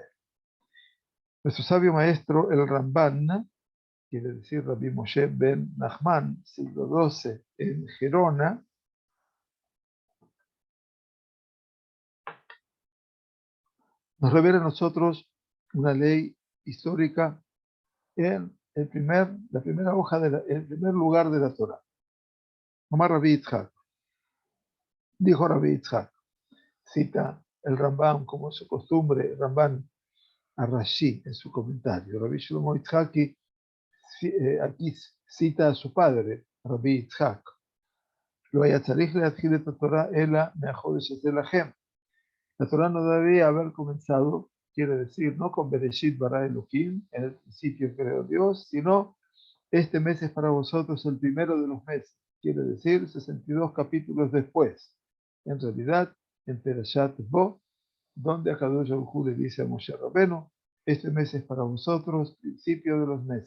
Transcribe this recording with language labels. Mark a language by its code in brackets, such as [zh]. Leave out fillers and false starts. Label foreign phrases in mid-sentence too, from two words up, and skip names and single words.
[es] Nuestro sabio maestro, el Ramban, quiere decir Rabbi Moshe ben Nachman, siglo XII, en Gerona, nos revela a nosotros una ley histórica en el la primera hoja, el primer lugar de la Torah. Omar Rabbi Yitzhak, dijo Rabbi Yitzhak, cita el Ramban como es su costumbre, Ramban a Rashi en su comentario. Rabbi Shlomo Yitzhaki aquí cita a su padre, Rabbi Yitzhak. [he] לא היה צריך להתחיל את התורה אלא מהחודש הזה לכם. [es] La Torah no debía haber comenzado, quiere decir, no con [he] בראשית ברא אלהים, [es] en el principio creó Dios, sino este mes es para vosotros el primero de los meses, quiere decir 62 capítulos después. En realidad, en Perashat Bo, donde [he] הקדוש ברוך הוא [es] le dice a Moshe Rabbeinu, este mes es para vosotros, principio de los meses.